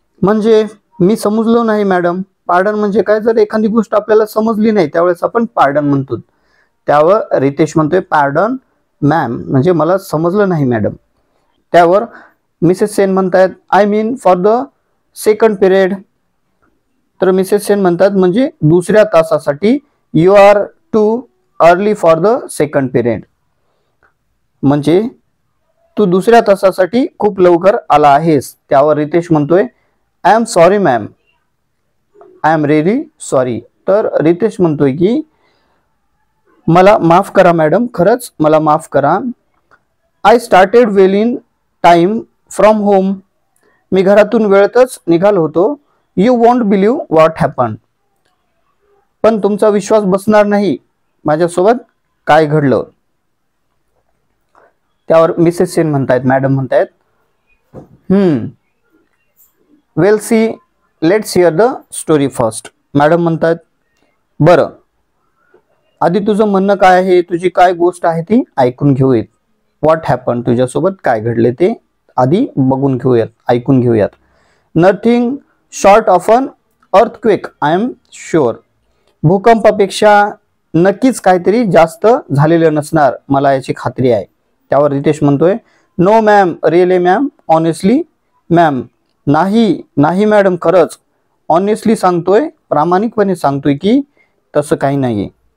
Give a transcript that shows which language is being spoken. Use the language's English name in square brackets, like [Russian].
[Marathi] म्हणजे मी समजलो नाही मॅडम. पार्डन म्हणजे काय, जर एखादी गोष्ट आपल्याला समजली नाही त्यावेळेस आपण पार्डन म्हणतो. त्यावर रितेश म्हणतोय, पार्डन मॅम म्हणजे मला समजलं नाही मॅडम. त्यावर मिसेस सेन म्हणतात, [English] I mean for the second period. [Marathi] तर मिसेस सेन म्हणतात म्हणजे दुसऱ्या तासासाठी. [English] You are too early for the second period. [Marathi] म्हणजे तू दुसऱ्या तासासाठी खूप लवकर आला आहेस. त्यावर रितेश म्हणतोय, [English] I am sorry ma'am. I am really sorry. [Marathi] तर रितेश म्हणतोय की मला माफ करा मॅडम, खरंच मला माफ करा. [English] I started well in time from home. [Marathi] मी घरातून वेळेतच निघालो होतो. [English] You won't believe what happen. [Marathi] पण तुमचा विश्वास बसणार नाही माझ्यासोबत काय घडलं. त्यावर मिसेस सेन म्हणतायत, मॅडम म्हणतायत, [English] Well see let's hear the story first. [Marathi] Madam म्हणतात, बरं आधी तुझं म्हणणं काय आहे, तुझी काय गोष्ट आहे ती ऐकून घेऊयात. [English] what happen, [Marathi] तुझ्यासोबत काय घडले ते आधी बघून घेऊयात, ऐकून घेऊयात. [English] Nothing short of an earthquake I am sure. [Marathi] भूकंपापेक्षा नक्कीच काहीतरी जास्त झालेलं नसणार, मला याची खात्री आहे. त्यावर रितेश म्हणतोय, [English] No ma'am, really ma'am, honestly ma'am. [Marathi] नाही नाही मॅडम, खरंच ऑनेस्टली सांगतोय, प्रामाणिकपणे सांगतोय की तसं काही नाही.